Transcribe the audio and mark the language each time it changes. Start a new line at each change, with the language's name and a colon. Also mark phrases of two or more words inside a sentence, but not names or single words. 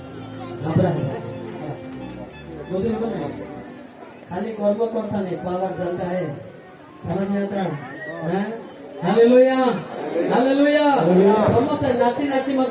Odia: ଖାଲି କର୍ମ
Hindi: करता नहीं पावर चलता है समझ में आता
Odia: है हालेलुया हालेलुया ସମସ୍ତେ ନାଚି ନାଚି ମତେ